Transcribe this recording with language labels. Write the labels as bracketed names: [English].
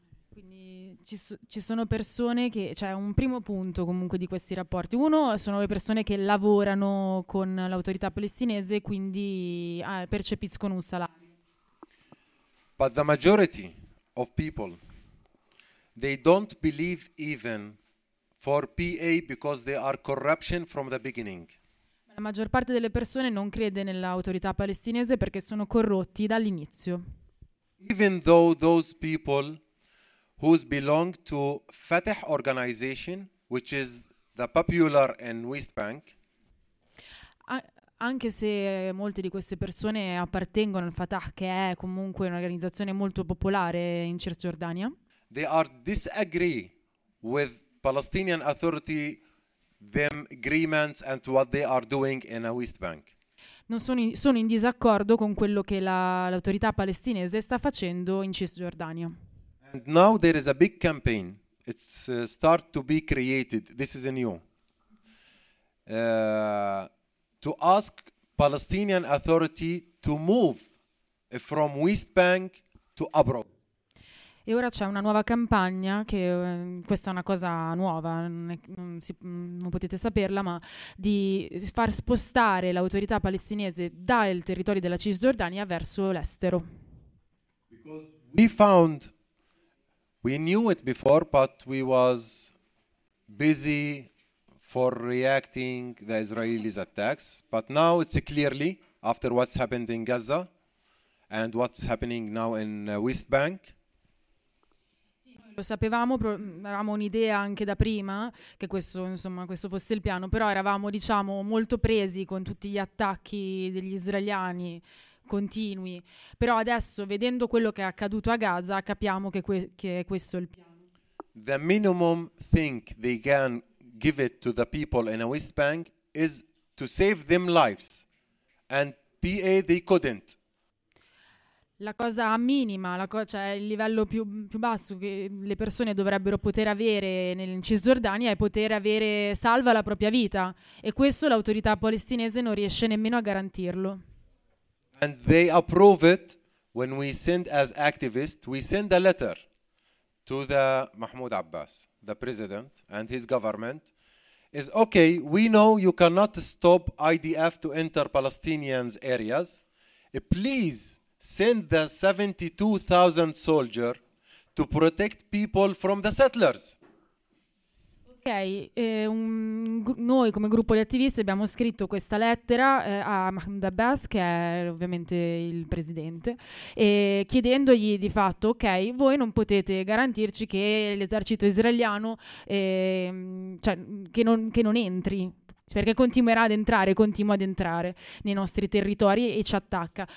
[Italian] Quindi ci sono persone che, cioè un primo punto comunque di questi rapporti. Uno sono le persone che lavorano con l'autorità palestinese, quindi percepiscono un salario. [English] But the majority of people, they don't believe even for PA because they are corruption from the beginning. [Italian] La maggior parte delle persone non crede nell'autorità palestinese perché sono corrotti dall'inizio. [English] Even though those people who belong to Fatah organization, which is the popular in West Bank, [Italian] anche se molte di queste persone appartengono al Fatah, che è comunque un'organizzazione molto popolare in Cisgiordania, [English] they are disagree with Palestinian authority them agreements and what they are doing in a West Bank. [Italian] Non sono in disaccordo con quello che l'autorità palestinese sta facendo in Cisgiordania. [English] And now there is a big campaign. It's start to be created. This is a new. To ask Palestinian authority to move from West Bank to abroad. [Italian] E ora c'è una nuova campagna, che questa è una cosa nuova, non potete saperla, ma di far spostare l'autorità palestinese dal territorio della Cisgiordania verso l'estero. [English] We found, we knew it before, but we was busy for reacting the Israelis attacks, but now it's clearly after what's happened in Gaza and what's happening now in West Bank. [Italian] Lo sapevamo, avevamo un'idea anche da prima che questo, insomma, questo fosse il piano, però eravamo, diciamo, molto presi con tutti gli attacchi degli israeliani continui. Però adesso, vedendo quello che è accaduto a Gaza, capiamo che è questo il piano. [English] The minimum thing they can give it to the people in a West Bank is to save them lives, and PA they couldn't. [Italian] La cosa minima, cioè il livello più basso che le persone dovrebbero poter avere in Cisgiordania è poter avere salva la propria vita, e questo l'autorità palestinese non riesce nemmeno a garantirlo. [English] And they approve it when we send as activists, we send a letter to the Mahmoud Abbas, the president and his government, is okay, we know you cannot stop IDF to enter Palestinian areas, please send the 72,000 soldier to protect people from the settlers. [Italian] Ok, noi come gruppo di attivisti abbiamo scritto questa lettera a Mahmoud Abbas, che è ovviamente il presidente, e chiedendogli di fatto, ok, voi non potete garantirci che l'esercito israeliano che non entri, perché continua ad entrare nei nostri territori e ci attacca.